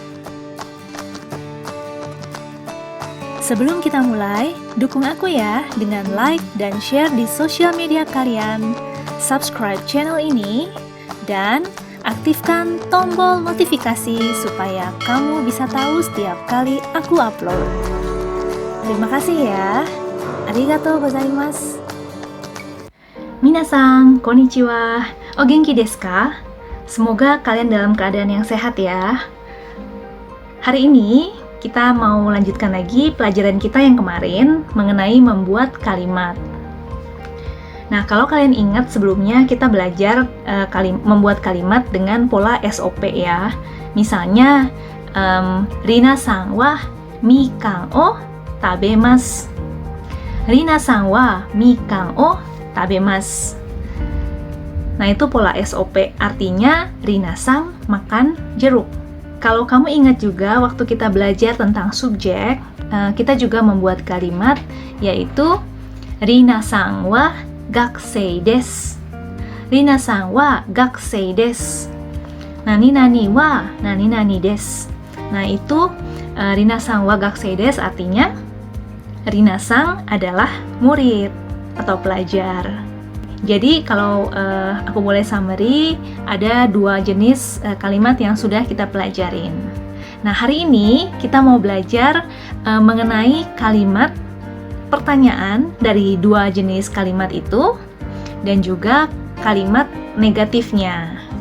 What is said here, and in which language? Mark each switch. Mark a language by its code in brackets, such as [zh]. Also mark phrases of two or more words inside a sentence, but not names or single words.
[id] Sebelum kita mulai, dukung aku ya dengan like dan share di sosial media kalian, subscribe channel ini, dan aktifkan tombol notifikasi supaya kamu bisa tahu setiap kali aku upload. Terima kasih ya. [ja] ありがとうございます. 皆さん、こんにちは. お元気ですか? [id] Semoga kalian dalam keadaan yang sehat ya. Hari ini kita mau lanjutkan lagi pelajaran kita yang kemarin mengenai membuat kalimat. Nah, kalau kalian ingat sebelumnya kita belajar membuat kalimat dengan pola SOP ya. Misalnya, [ja] リナさんはみかんを食べます. リナさんはみかんを食べます. [id] Nah, itu pola SOP, artinya Rina-san makan jeruk. Kalau kamu ingat juga waktu kita belajar tentang subjek, kita juga membuat kalimat yaitu [ja] リナさんは学生です. リナさんは学生です. 何々は何々です. [id] Nah, itu [ja] リナさんは学生です [id] artinya Rina-san adalah murid atau pelajar. Jadi kalau aku boleh summary, ada dua jenis kalimat yang sudah kita pelajarin. Nah, hari ini kita mau belajar mengenai kalimat pertanyaan dari dua jenis kalimat itu, dan juga kalimat negatifnya.